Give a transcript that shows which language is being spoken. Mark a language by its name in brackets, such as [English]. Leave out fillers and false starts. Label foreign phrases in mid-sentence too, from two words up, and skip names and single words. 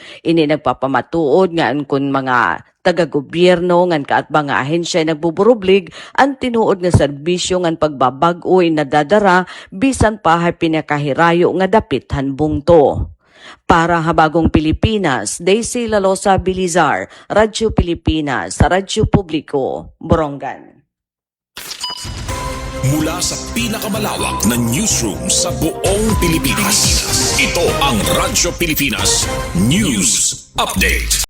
[Waray] Ini nagpapamatuod nga ang kun mga taga-gobyerno ngan kaatbang nga ahensya nagbuburublig ang tinuod nga serbisyo ngan pagbabag-o nadadara bisan pa pinakahirayo nga dapit han bungto. Para Habagong Pilipinas, Daisy Lalosa Bilizar, Radyo Pilipinas, Radyo Publiko, Borongan. [Filipino] Mula sa pinakamalawak na newsroom sa buong Pilipinas, ito ang Radyo Pilipinas News Update.